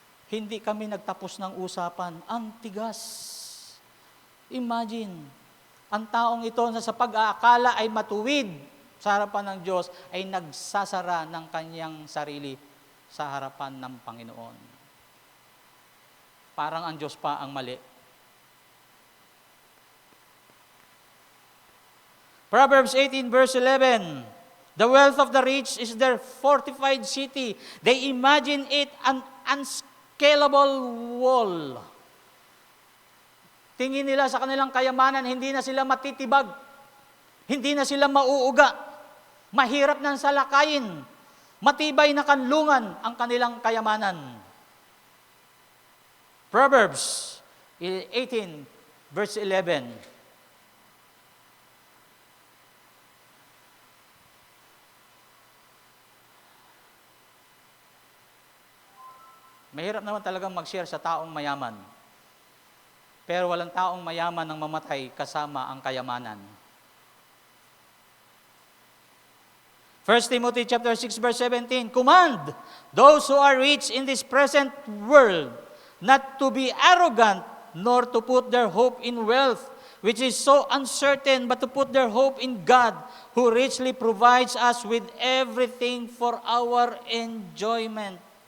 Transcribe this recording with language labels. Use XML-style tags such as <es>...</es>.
<tl>Hindi kami nagtapos ng usapan. Ang tigas. Imagine, ang taong ito na sa pag-aakala ay matuwid sa harapan ng Diyos, ay nagsasara ng kanyang sarili sa harapan ng Panginoon. Parang ang Diyos pa ang mali.</tl> <en>Proverbs 18 verse 11, the wealth of the rich is their fortified city. They imagine it an unscalable wall.</en> <tl>Tingin nila sa kanilang kayamanan, hindi na sila matitibag. Hindi na sila mauuga. Mahirap nang salakayin. Matibay na kanlungan ang kanilang kayamanan.</tl> <en>Proverbs 18 verse 11.</en> <tl>Mahirap naman talagang mag-share sa taong mayaman. Pero walang taong mayaman ang mamatay kasama ang kayamanan.</tl> <en>1 Timothy chapter 6 verse 17, command those who are rich in this present world not to be arrogant, nor to put their hope in wealth, which is so uncertain, but to put their hope in God, who richly provides us with everything for our enjoyment.</en>